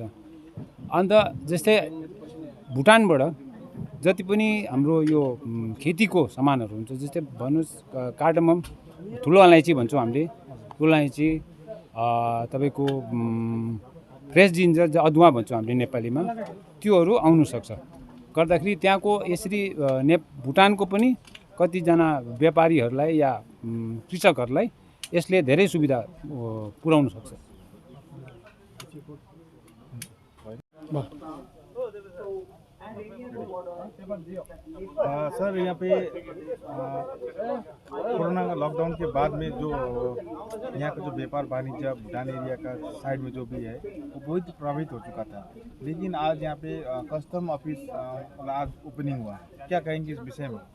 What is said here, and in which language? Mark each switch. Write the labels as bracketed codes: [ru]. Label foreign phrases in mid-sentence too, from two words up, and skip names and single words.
[ne] अन्त जस्तै भुटानबाट जति पनि हाम्रो यो खेतीको सामानहरू हुन्छ, जस्तै भन्नुहोस् कार्डमम, ठुलो अलैँची भन्छौँ हामीले, ठुलो अलैँची, तपाईँको [en] fresh ginger [ne] अदुवा भन्छौँ हामीले नेपालीमा, त्योहरू आउनुसक्छ। गर्दाखेरि त्यहाँको यसरी भुटानको पनि कतिजना व्यापारीहरूलाई या कृषकहरूलाई यसले धेरै सुविधा पुर्याउन सक्छ। [hi] सर, यहाँ पे कोरोना का लॉकडाउन के बाद में जो यहाँ का जो व्यापार वाणिज्य भूटान एरिया का साइड में जो भी है वो बहुत प्रभावित हो चुका था, लेकिन आज यहाँ पे [en] custom office [hi] आज ओपनिंग हुआ, क्या कहेंगे इस विषय में?